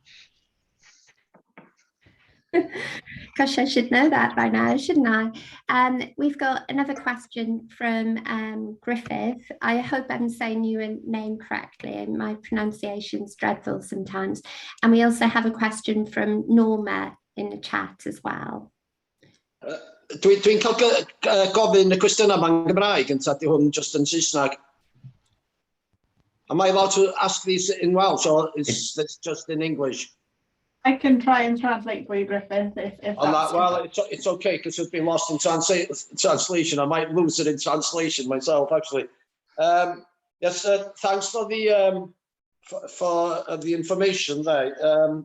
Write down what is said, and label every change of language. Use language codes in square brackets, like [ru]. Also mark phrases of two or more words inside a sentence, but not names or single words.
[en] Gosh, I should know that by now, shouldn't I? We've got another question from Griffith. I hope I'm saying your name correctly, and my pronunciation's dreadful sometimes. And we also have a question from Norma in the chat as well. [cy] Dwi'n cael gofyn y cwestiynau yma'n Gymraeg yn tadi hwn just yn Saesneg. [en] Am I allowed to ask these in Welsh or it's just in English? I can try and translate for you, Griffith, if that's well, it's okay because it's been lost in translation. I might lose it in translation myself, actually. Yes, thanks for the information there.